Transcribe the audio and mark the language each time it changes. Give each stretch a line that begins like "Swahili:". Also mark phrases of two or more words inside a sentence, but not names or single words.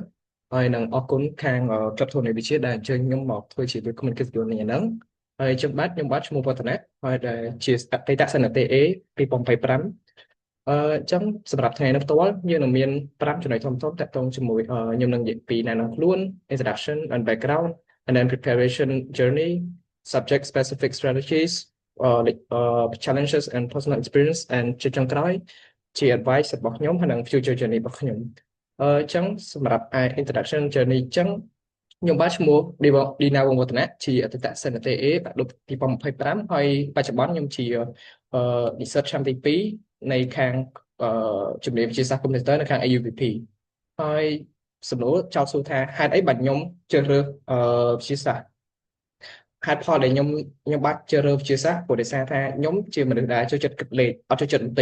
Khmer: ហើយនឹងអរគុណខាងក្លឹបធរណីវិទ្យាដែលអញ្ជើញខ្ញុំមកធ្វើជាវាគ្មិនកិត្តិយសនេះហ្នឹងហើយខ្ញុំបាទឈ្មោះវឌ្ឍនៈហើយដែលជាអតីតសិស្សនិស្សិត A 2025អញ្ចឹងសម្រាប់ថ្ងៃនេះផ្ទាល់យើងនឹងមាន5ចំណុចធំៗតាក់ទងជាមួយខ្ញុំនឹងនិយាយពីណែនាំខ្លួន
English: introduction and background and then preparation journey subject specific strategies challenges and personal experience and
Khmer: ជាចុងក្រោយជា advice របស់ខ្ញុំហើយនិង
English: future journey
Khmer: របស់ខ្ញុំអញ្ចឹងសម្រាប់
English: introduction journey
Khmer: អញ្ចឹងខ្ញុំបាទឈ្មោះឌីណាវងវឌ្ឍនៈជាអតីតសិស្សនិស្សិត A បាក់ឌុប2025ហើយបច្ចុប្បន្នខ្ញុំជានិស្សិតឆ្នាំទី2នៃខាង ជំនាញវិទ្យាសាស្ត្រកុំព្យូទ័រនៅខាង AUVP ហើយសំណួរចោទសួរថាហេតុអីបាទខ្ញុំជ្រើសរើសវិទ្យាសាស្ត្រហេតុផលដែលខ្ញុំបាទជ្រើសរើសវិទ្យាសាស្ត្រព្រោះដោយសារថាខ្ញុំជាមនុស្សដែលចូលចិត្តគិតលេខអត់ចូលចិត្តទិញ